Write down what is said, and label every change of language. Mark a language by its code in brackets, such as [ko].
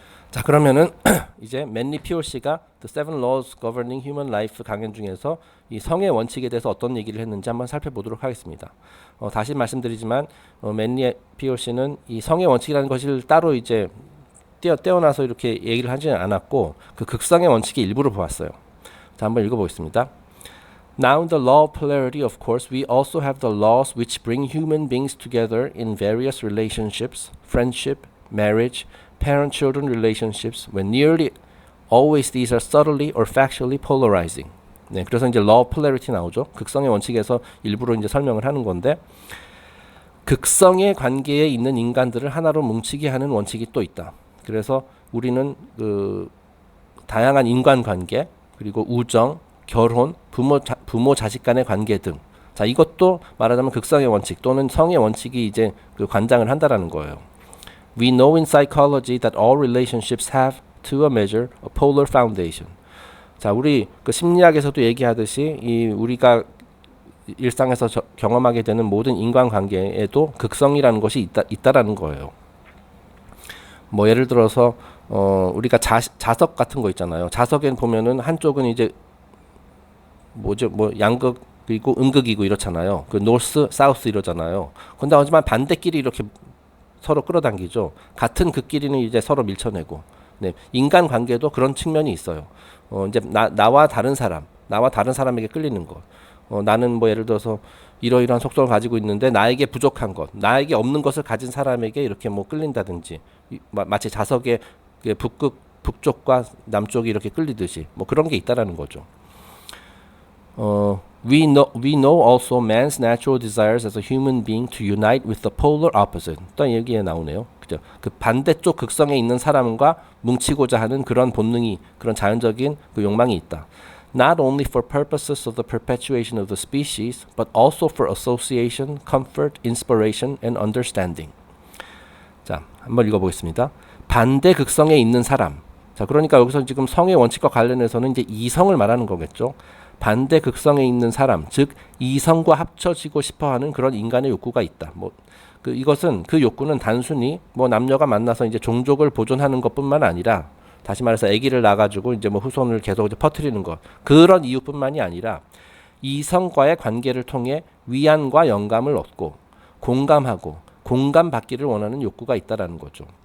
[ko] 자, 그러면은 이제 맨리 피올씨가 The Seven Laws Governing Human Life 강연 중에서 이 성의 원칙에 대해서 어떤 얘기를 했는지 한번 살펴보도록 하겠습니다. 다시 말씀드리지만 맨리 피올씨는 이 성의 원칙이라는 것을 따로 이제 떼어놔서 이렇게 얘기를 하지는 않았고 그 극성의 원칙의 일부를 보았어요. 자, 한번 읽어보겠습니다. [en] Now in the law of polarity, of course, we also have the laws which bring human beings together in various relationships, friendship, marriage, parent-children relationships, when nearly always these are subtly or factually polarizing. [ko] 네, 그래서 이제 law of polarity 나오죠. 극성의 원칙에서 일부러 이제 설명을 하는 건데, 극성의 관계에 있는 인간들을 하나로 뭉치게 하는 원칙이 또 있다. 그래서 우리는 그 다양한 인간관계, 그리고 우정, 결혼, 부모 자식 간의 관계 등. 자, 이것도 말하자면 극성의 원칙 또는 성의 원칙이 이제 그 관장을 한다라는 거예요. [en] We know in psychology that all relationships have, to a measure, a polar foundation. [ko] 자, 우리 그 심리학에서도 얘기하듯이 이 우리가 일상에서 경험하게 되는 모든 인간관계에도 극성이라는 것이 있다라는 거예요. 뭐 예를 들어서 우리가 자석 같은 거 있잖아요. 자석엔 보면은 한쪽은 이제 뭐죠? 뭐 양극이고 음극이고 이렇잖아요. 그 노스, 사우스 이러잖아요. 근데 하지만 반대끼리 이렇게 서로 끌어당기죠. 같은 극끼리는 이제 서로 밀쳐내고. 네, 인간 관계도 그런 측면이 있어요. 이제 나와 다른 사람에게 끌리는 것. 나는 뭐 예를 들어서 이러이러한 속성을 가지고 있는데 나에게 부족한 것, 나에게 없는 것을 가진 사람에게 이렇게 뭐 끌린다든지, 마치 자석의 북쪽과 남쪽이 이렇게 끌리듯이 뭐 그런 게 있다라는 거죠. [en] We know also man's natural desires as a human being to unite with the polar opposite. [ko] 또 여기에 나오네요. 그죠? 그 반대쪽 극성에 있는 사람과 뭉치고자 하는 그런 본능이, 그런 자연적인 그 욕망이 있다. [en] Not only for purposes of the perpetuation of the species, but also for association, comfort, inspiration, and understanding. [ko] 자, 한번 읽어보겠습니다. 반대 극성에 있는 사람. 자, 그러니까 여기서 지금 성의 원칙과 관련해서는 이제 이성을 말하는 거겠죠. 반대 극성에 있는 사람, 즉 이성과 합쳐지고 싶어하는 그런 인간의 욕구가 있다. 이것은 그 욕구는 단순히 뭐 남녀가 만나서 이제 종족을 보존하는 것뿐만 아니라, 다시 말해서 아기를 낳아가지고 이제 뭐 후손을 계속 이제 퍼뜨리는 것, 그런 이유뿐만이 아니라 이성과의 관계를 통해 위안과 영감을 얻고 공감하고 공감받기를 원하는 욕구가 있다라는 거죠.